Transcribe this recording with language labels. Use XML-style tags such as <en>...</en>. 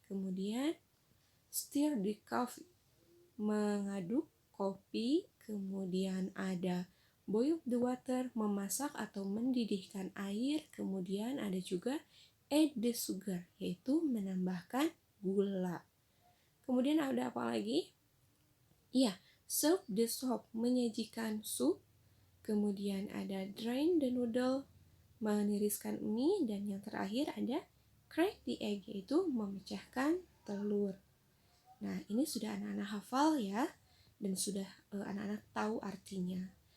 <id>Kemudian</id> <en>stir the coffee,</en> <id>mengaduk kopi. Kemudian ada</id> <en>boil the water,</en> <id>memasak atau mendidihkan air. Kemudian ada juga</id> <en>add the sugar,</en> <id>yaitu menambahkan gula. Kemudian ada apa lagi? Iya,</id> <en>serve the soup,</en> <id>menyajikan sup. Kemudian ada</id> <en>drain the noodle,</en> <id>meniriskan mie. Dan yang terakhir ada</id> <en>crack the egg,</en> <id>yaitu memecahkan telur. Nah, ini sudah anak-anak hafal ya, dan sudah anak-anak tahu artinya.</id>